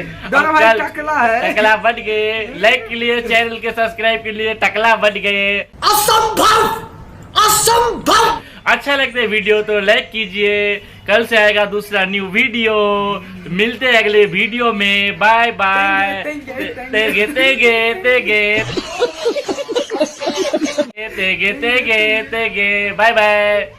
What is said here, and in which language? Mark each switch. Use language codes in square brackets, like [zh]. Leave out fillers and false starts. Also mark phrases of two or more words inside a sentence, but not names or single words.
[hi] टकला है, टकला बन गए। लाइक के लिए, चैनल के सब्सक्राइब के लिए टकला बन गए। असंभव, असंभव। अच्छा लगता है वीडियो तो लाइक कीजिए। कल से आएगा दूसरा न्यू वीडियो। मिलते हैं अगले वीडियो में। [en] bye bye. तेगे तेगे तेगे तेगे तेगे तेगे bye bye.